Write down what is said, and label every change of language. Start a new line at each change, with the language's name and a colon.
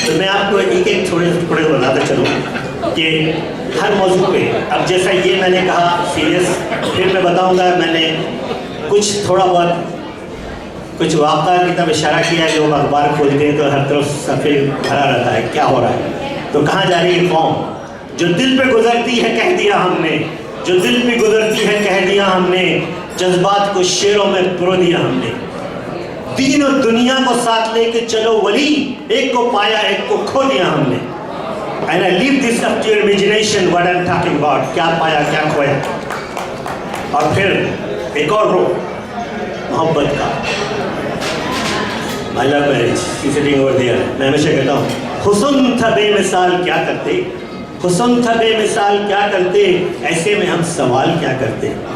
Hindi: तो मैं आपको एक एक थोड़े थोड़े बताता चलूँ कि हर मौजू पे, अब जैसा ये मैंने कहा सीरियस, फिर मैं बताऊँगा मैंने कुछ थोड़ा बहुत कुछ वाक़ा की तरफ इशारा किया है। लोग अखबार खोलते हैं तो हर तरफ सफ़ेद भरा रहता है, क्या हो रहा है, तो कहाँ जा रही है कौम। जो दिल पे गुजरती है कह दिया हमने, जो दिल पे गुजरती है कह दिया हमने, जज्बात को शेरों में पिरो दिया हमने। दीन और दुनिया को साथ लेके चलो वली, एक को पाया एक को खो दिया हमने।
English: And I leave this up to your imagination what I'm talking about,
Hindi: क्या पाया क्या खोया। और फिर एक और रो मोहब्बत का,
English: I love marriage, she's sitting over there।
Hindi: मैं हमेशा कहता हूँ, हुस्न था बेमिसाल क्या करते, हुस्न था बेमिसाल क्या करते, ऐसे में हम सवाल क्या करते।